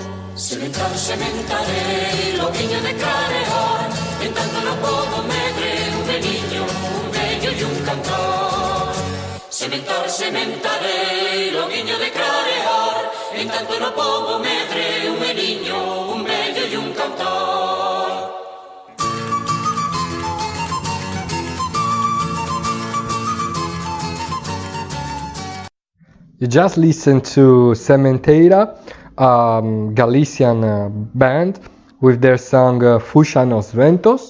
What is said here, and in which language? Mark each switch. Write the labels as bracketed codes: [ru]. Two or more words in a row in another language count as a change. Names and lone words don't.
[gl] Sementarei, loguinho de clarear, en tanto no pobo medre un meniño, un vello e un cantor. Sementarei, loguinho de clarear, en tanto no pobo medre un meniño, un vello e un cantor. [en] You just listened to Sementeira, Galician band, with their song Fuxa nos Ventos.